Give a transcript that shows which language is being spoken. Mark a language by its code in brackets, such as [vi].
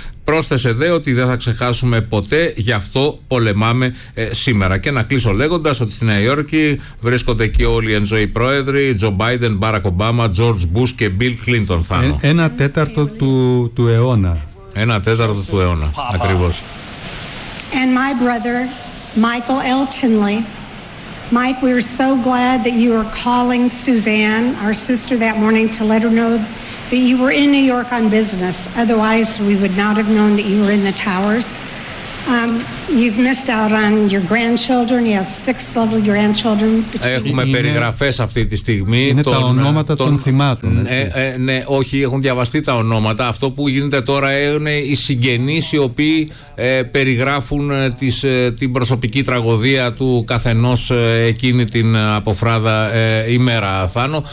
[el] Πρόσθεσε δε ότι δεν θα ξεχάσουμε ποτέ, γι' αυτό πολεμάμε σήμερα. Και να κλείσω λέγοντας ότι στη Νέα Υόρκη βρίσκονται και όλοι εν ζωή πρόεδροι, Τζο Μπάιντεν, Μπάρακ Ομπάμα, Τζορτζ Μπους και Μπιλ Κλίντον. Θάνο. Ένα τέταρτο του αιώνα. Ένα τέταρτο του αιώνα, ακριβώς. [en] And my brother, Michael L. Tinley. Mike, we are so glad that you are calling Suzanne, our sister, that morning to let her know that you were in New York on business. Otherwise, we would not have known that you were in the towers. You've missed out on your grandchildren. You have six lovely grandchildren. [el] Έχουμε περιγραφές αυτή τη στιγμή. Είναι τα ονόματα των θυμάτων. Ναι, όχι, έχουν διαβαστεί τα ονόματα. Αυτό που γίνεται τώρα είναι οι συγγενείς οι οποίοι περιγράφουν την προσωπική τραγωδία του καθενός εκείνη την αποφράδα ημέρα, Θάνο.